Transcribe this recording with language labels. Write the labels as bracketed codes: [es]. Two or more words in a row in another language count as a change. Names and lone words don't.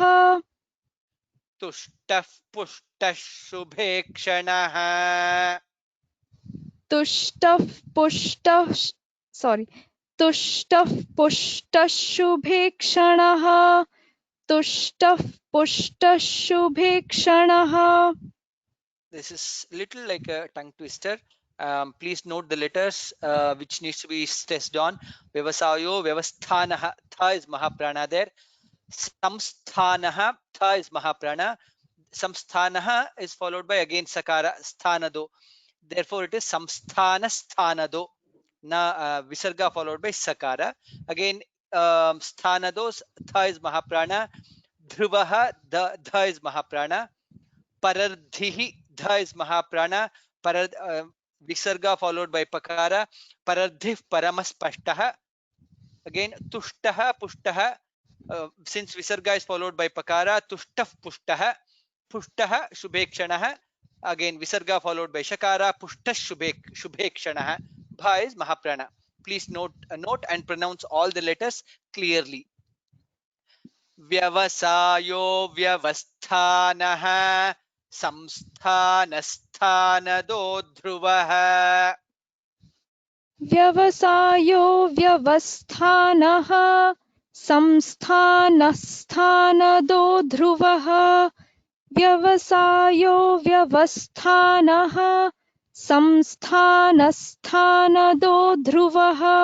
[sa] तुष्टः पुष्टः शुभेक्षणः. तुष्टः पुष्टः तुष्टः पुष्टः शुभेक्षणः तुष्टः पुष्टः शुभेक्षणः. [en] This is little like a tongue twister. Please note the letters which needs to be stressed on. [sa] व्यवसायो व्यवस्थानः, [en] tha is mahaprana there. Samsthanah, tha is mahaprana. Samsthanah is followed by again sakara, sthanado. Therefore it is [sa] संस्थान स्थानदो. [en] Na visarga followed by sakara. Again sthanados, tha is mahaprana. Dhruvaha, dha is mahaprana. Parardhihi, dha is mahaprana. Visarga followed by pakara. [sa] परार्द्धिः परमस्पष्टः. Again तुष्टः पुष्टः. [en] Since visarga is followed by pakara, [sa] तुष्टः पुष्टः. पुष्टः शुभेक्षणः. [en] Again visarga followed by shakara. [sa] पुष्टश्शुभेक्षणः. [en] Bha is mahaprana. Please note and pronounce all the letters clearly. [sa] व्यवसायो व्यवस्थानः संस्थानस्थानदो ध्रुवः. व्यवसायो व्यवस्थानः संस्थानस्थानदो ध्रुवः व्यवसायो व्यवस्थानः संस्थानस्थानदो ध्रुवः